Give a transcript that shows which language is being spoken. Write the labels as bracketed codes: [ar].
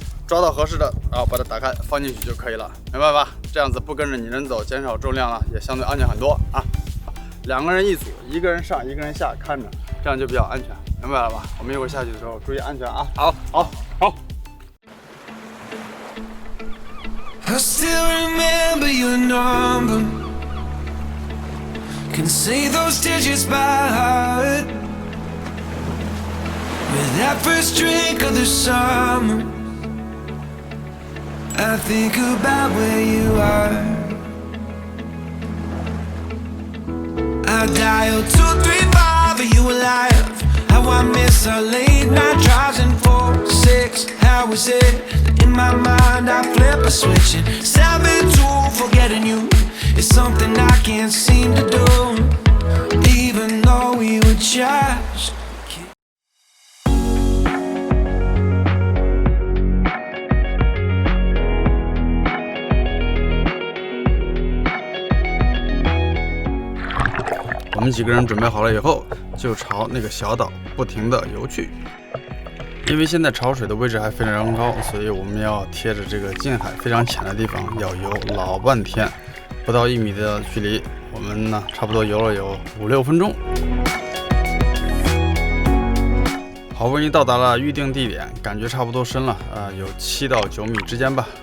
[zh] 抓到合适的，然后把它打开放进去就可以了，明白吧？这样子不跟着你人走，减少重量了，也相对安全很多啊。 2个人一组，一个人上，一个人下，看着，这样就比较安全，明白了吧？我们一会儿下去的时候注意安全啊。好。 [en] I still remember your number, can say those digits by heart. With that first drink of the summer, I think about where you are. I dial 235, are you alive? How I miss our late night drives and 4, 6. How is it that in my mind I flip a switch and 7-2, forgetting you is something I can't seem to do, even though we were just [zh] 我们几个人准备好了以后，就朝那个小岛不停地游去。因为现在潮水的位置还非常高，所以我们要贴着这个近海非常浅的地方要游老半天，不到1米的距离。我们呢，差不多游了有5-6分钟，好不容易到达了预定地点，感觉差不多深了，有7到9米之间吧。